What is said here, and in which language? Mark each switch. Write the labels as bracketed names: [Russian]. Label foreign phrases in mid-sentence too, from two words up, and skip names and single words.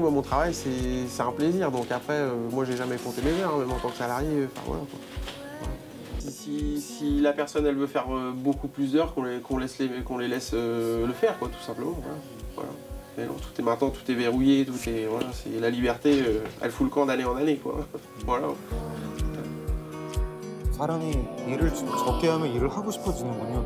[French] Moi, mon travail, c'est un plaisir. Donc après, moi, j'ai jamais compté mes heures, même en tant que salarié. Enfin, voilà, quoi. Voilà. Si la personne, elle veut faire beaucoup plus d'heures, qu'on les laisse le faire, quoi, tout simplement. Voilà. Et non, maintenant, tout est verrouillé, voilà, c'est la liberté, elle fout le camp d'année en année, quoi. Voilà. [Korean] 사람이 일을 좀 적게 하면 일을 하고 싶어지는군요.